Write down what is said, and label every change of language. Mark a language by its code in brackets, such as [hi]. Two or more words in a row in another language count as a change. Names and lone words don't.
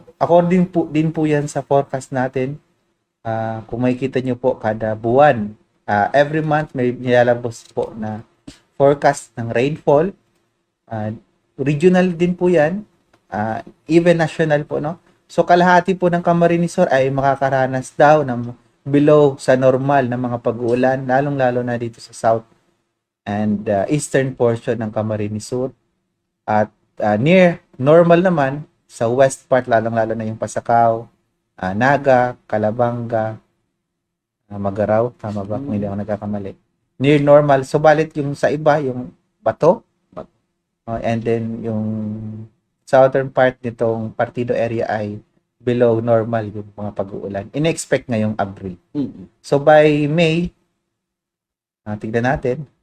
[tl] According din po yan sa forecast natin. Kung makikita nyo po, kada buwan, every month may nilalabas po na forecast ng rainfall. Regional din po yan. Even national po, no? So, kalahati po ng Camarines Sur ay makakaranas daw ng below sa normal na mga pag-uulan, lalong-lalo na dito sa [en] south and eastern portion [tl] ng Camarines Sur. At [en] near normal [tl] naman, sa [en] west part, [tl] lalong-lalo na yung Pasacao, Naga, Calabanga, Magaraw, tama ba? Kung hindi ako nagkakamali. [en] Near normal, [tl] subalit yung sa iba, yung Bato, and then yung southern part nitong Partido area ay [en] below normal [tl] yung mga pag-uulan. In-expect ngayong Abril. [en] So by May, [tl] tignan natin.